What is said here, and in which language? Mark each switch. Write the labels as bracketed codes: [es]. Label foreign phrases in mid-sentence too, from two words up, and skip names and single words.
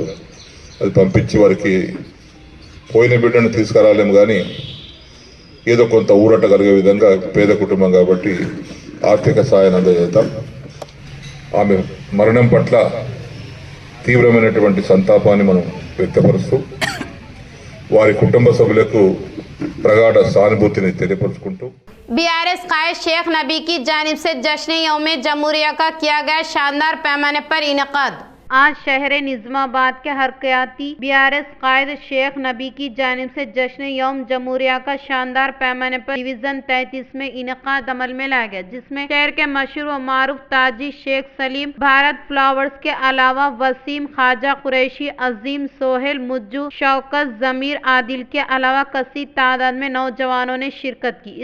[te] అది పంపించి వారికి పోయిన బిడ్డను తీసుకురాలేము కానీ ఏదో కొంత ఊరట కలిగే విధంగా పేద కుటుంబం కాబట్టి ఆర్థిక సహాయాన్ని అందజేద్దాం. ఆమె మరణం పట్ల తీవ్రమైనటువంటి సంతాపాన్ని మనం వ్యక్తపరుస్తూ వారి కుటుంబ సభ్యులకు ప్రగాఢ సానుభూతిని తెలియపరుచుకుంటూ [ur] BRS قائد شیخ نبی کی جانب سے جشن یوم جمہوریہ کا کیا گیا شاندار پیمانے پر انعقاد۔ آج شہر نظام آباد کے حرکیاتی BRS قائد شیخ نبی کی جانب سے جشن یوم جمہوریہ کا شاندار پیمانے پر ڈویژن 33 میں انعقاد عمل میں لایا گیا، جس میں شہر کے مشہور و معروف تاجی شیخ سلیم بھارت فلاورز کے علاوہ وسیم، خواجہ قریشی، عظیم، سہیل، مجو، شوکت، ضمیر، عادل کے علاوہ کثیر تعداد میں نوجوانوں نے شرکت کی۔